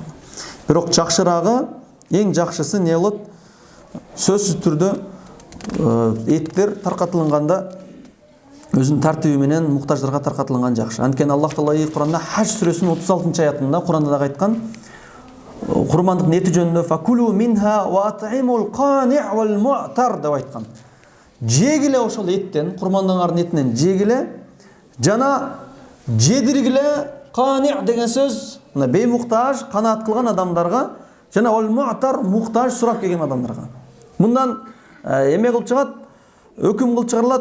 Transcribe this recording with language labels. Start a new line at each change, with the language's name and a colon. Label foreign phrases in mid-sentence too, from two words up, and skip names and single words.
Kyrgyz: Бирок жакшырагы, эң жакшысы не болот? Сөзсүз түрдө эттер таркатылганда өзүнүн тартиби менен муктаждарга таркатылган жакшы. Анткени Аллах Таала Куранда Хаж сүрөсүнүн 36-аятында Куранда да айткан, курмандык нети жөнүндө
Arabic: فكلوا منها وأطعموا القانع والمعتر
Kyrgyz: деп айткан. Жегиле ошол эттен, курмандыгыңардын этинен жегиле, жана жедиргиле. Қани' деген сөз мына беймуктаж, канаат кылган адамдарга, жана
Arabic: والمعتر
Kyrgyz: муктаж сурап келген адамдарга. Мындан эме кылып чыгат, өкүм кылып чыгарылат.